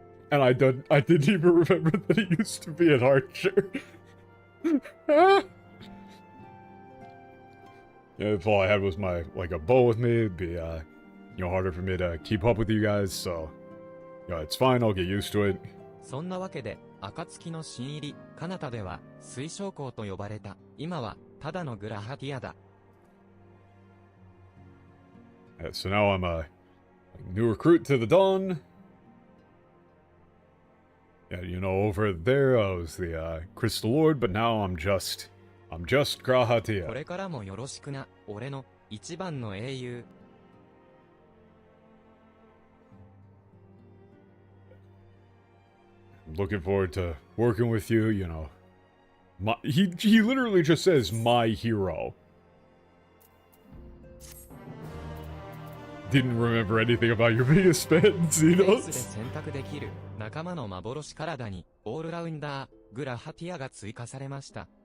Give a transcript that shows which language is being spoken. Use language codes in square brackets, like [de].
[en] And I didn't even remember that he used to be an archer. Yeah, if all I had was my, like, a bow with me, it'd be, you know, harder for me to keep up with you guys, so, you know, it's fine, I'll get used to it. [ja] そんなわけで、暁の新入り、彼方では、水晶校と呼ばれた。今は、ただのグラハティアだ。 [en] So now I'm a new recruit to the Dawn. Yeah, you know, over there I was the Crystal Lord, but now I'm just Grahatia. これからもよろしくな、俺の一番の英雄。 I'm looking forward to working with you, you know. He literally just says my hero. Didn't remember anything about your biggest fans, you [ja] レ [en] know? [ja] ースで選択できる仲間の幻体にオールラウンダーグラハティアが追加されました。